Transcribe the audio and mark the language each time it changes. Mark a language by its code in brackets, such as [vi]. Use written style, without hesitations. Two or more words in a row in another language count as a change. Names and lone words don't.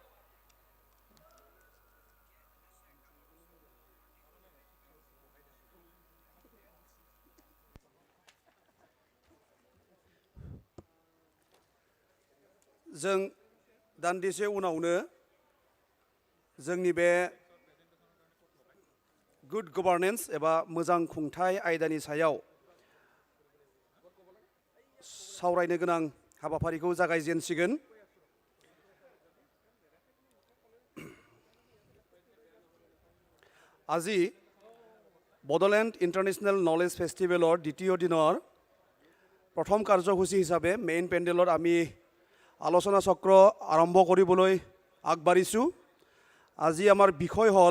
[brx] जों दान्दिसे उनावनो जोंनि बे [en] good governance [brx] एबा मोजां खुंथाय आयदानि सायाव सावरायनो गोनां हाबाफारिखौ जागायजेनसिगोन [as] আজি বডোলেণ্ড ইণ্টাৰনেশ্যনেল নলেজ ফেষ্টিভেলৰ দ্বিতীয় দিনৰ প্ৰথম কাৰ্যসূচী হিচাপে মেইন পেণ্ডেলত আমি আলোচনা চক্ৰ আৰম্ভ কৰিবলৈ আগবাঢ়িছোঁ আজি আমাৰ বিষয় হ'ল